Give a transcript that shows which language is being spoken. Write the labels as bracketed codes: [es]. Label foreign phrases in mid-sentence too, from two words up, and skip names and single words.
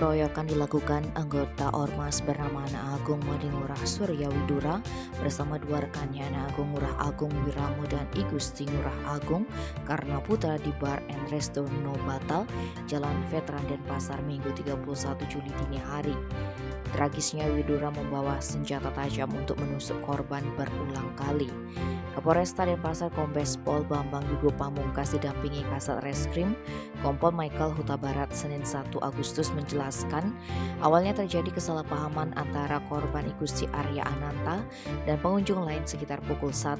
[id] perampokan dilakukan anggota Ormas bernama Ana Agung Madingurah Surya Widura bersama dua rekannya Ana Agung Ngurah Agung Wiramo dan I Gusti Ngurah Agung Karna Putra di Bar and Resto No Batal, Jalan Veteran Denpasar Minggu 31 Juli dini hari. Tragisnya Widura membawa senjata tajam untuk menusuk korban berulang kali. Kapolresta Denpasar Kombes Pol Bambang Yugo Pamungkas didampingi Kasat Reskrim Kompol Michael Huta Barat Senin 1 Agustus menjelaskan awalnya terjadi kesalahpahaman antara korban Igusti Arya Ananta dan pengunjung lain sekitar pukul 1.